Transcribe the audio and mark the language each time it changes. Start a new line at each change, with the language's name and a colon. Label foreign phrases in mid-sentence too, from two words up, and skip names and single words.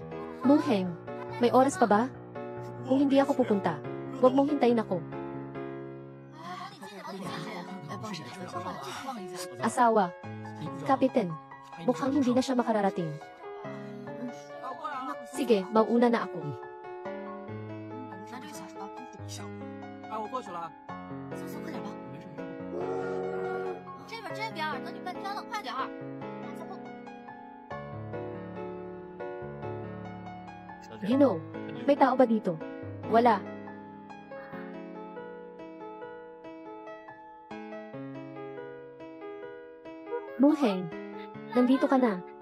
Filipino: Muheng, may oras pa ba? Kung hindi ako pupunta, huwag mong hintayin ako. Asawa. Kapitan, mukhang hindi na siya makararating. Sige, mauuna na ako.
Chinese: 我过去了。速速快点吧。这边这边，等你半天了，快点儿。走。
Filipino: Gino, may tao ba dito? Wala. Muheng, nandito ka na.